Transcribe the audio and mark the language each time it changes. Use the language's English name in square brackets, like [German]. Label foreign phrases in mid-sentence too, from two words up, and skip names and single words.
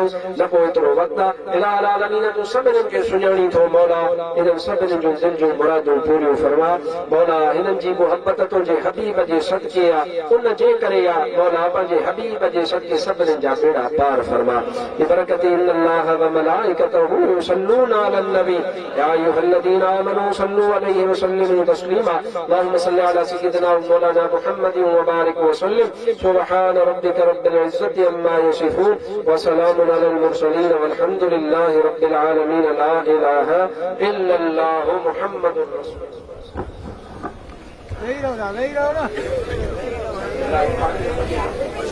[Sindhi] न को एतिरो वक़्तु आहे इलाही आलमीन तूं सभिनीनि खे सुञाणी थो मौला इन्हनि सभिनीनि जो दिल जूं मुरादूं पूरियूं फरमा मौला हिननि जी मुहबत तुंहिंजे हबीब जे सदके आहे उन जे करे आहे मौला पंहिंजे हबीब जे सदके सभिनीनि जा बेड़ा पार फरमा बरकत [Arabic] إن الله وملائكته يصلون على النبي يا أيها الذين آمنوا صلوا عليه وسلموا تسليما اللهم صل على سيدنا ومولانا محمد وبارك وسلم سبحان ربك رب العزة عما يصفون وسلام على المرسلين والحمد لله رب العالمين لا إله إلا الله محمد رسول الله [Sindhi] नहीं रहो ना